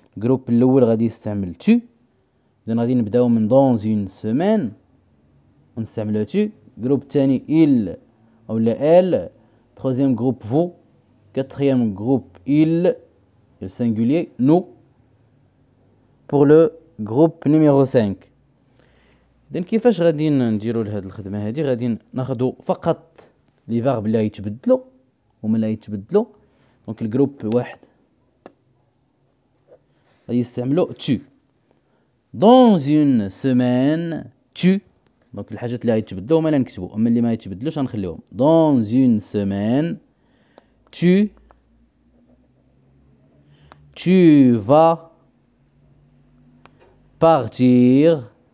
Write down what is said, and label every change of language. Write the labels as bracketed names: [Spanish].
[Arabic] Le groupe الأول غادي يستعمل tu. غادي نبداو من [French] dans une semaine [Arabic] ونستعملو tu. [French] Groupe [Arabic] الثاني [French] il ou elle. Troisième groupe vous. Quatrième groupe il, le singulier, nous. Pour le groupe numéro 5. [Arabic] إذن كيفاش غادي نديرو لهاد الخدمة هادي؟ غادي ناخدو فقط لي فارب اللي غيتبدلو هما اللي غيتبدلو. دونك الجروب واحد غادي يستعملو [French] tu. Dans une semaine tu. [Arabic] دونك الحاجات اللي غيتبدلو هما اللي نكتبو، اما اللي ما يتبدلوش غنخليوهم. [French] Dans une semaine tu vas partir.